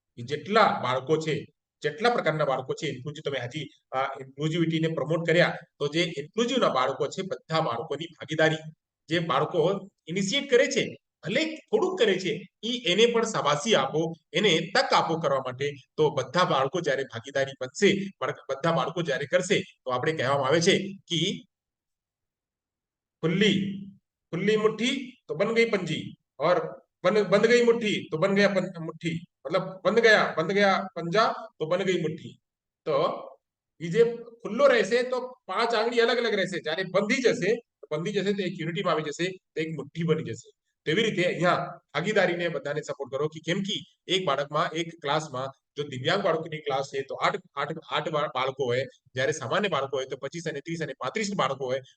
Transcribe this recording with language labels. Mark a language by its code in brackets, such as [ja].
[gu] જેટલા બાળકો છે, જેટલા પ્રકારના બાળકો છે, ઇન્ક્લુઝિવ તમે હજી ઇન્ક્લુઝિવિટીને પ્રમોટ કર્યા, તો જે ઇન્ક્લુઝિવના બાળકો છે બધા બાળકોની ભાગીદારી, જે બાળકો ઇનિશિએટ કરે છે ભલે થોડુંક કરે છે, એને પણ શાબાશી આપો, એને તક આપો કરવા માટે. તો બધા બાળકો જ્યારે ભાગીદારી બનશે, બધા બાળકો જ્યારે કરશે તો આપણે કહેવામાં આવે છે કે [hi] खुली मुट्ठी तो बन गई पंजी, और बंद गई मुट्ठी तो बन गया मुट्ठी, मतलब बंद गया पंजा तो बन गई मुट्ठी. [gu] તો એ જે ખુલ્લો રહેશે તો 5 આંગળી અલગ અલગ રહેશે, જ્યારે બંધી જશે તો એક યુનિટીમાં આવી જશે, તો એક મુઠ્ઠી બની જશે. તેવી રીતે અહીંયા ભાગીદારીને બધાને સપોર્ટ કરો કે કેમ કે એક બાળકમાં, એક ક્લાસમાં જો દિવ્યાંગ બાળકોની ક્લાસ છે તો 8 બાળકો હોય, જ્યારે સામાન્ય બાળકો હોય તો 25 અને 30 અને 35 બાળકો હોય.